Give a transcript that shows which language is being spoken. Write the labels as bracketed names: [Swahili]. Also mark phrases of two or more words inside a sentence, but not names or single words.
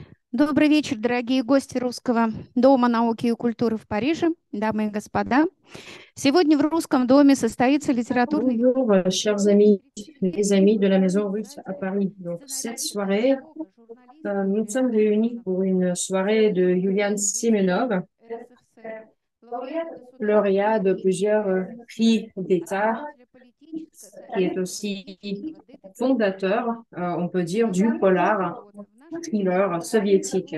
[Russian] Добрый вечер, дорогие гости Русского дома науки и культуры в Париже, дамы и господа. Сегодня в Русском доме состоится литературный [French] Bonjour, chers amis, les amis de la Maison Russe à Paris. Donc, cette soirée, nous sommes réunis pour une soirée de Yulian Simenov, [Russian] РСФСР, [French] lauréat de plusieurs prix d'État, qui est aussi fondateur, on peut dire, du polar thriller soviétique.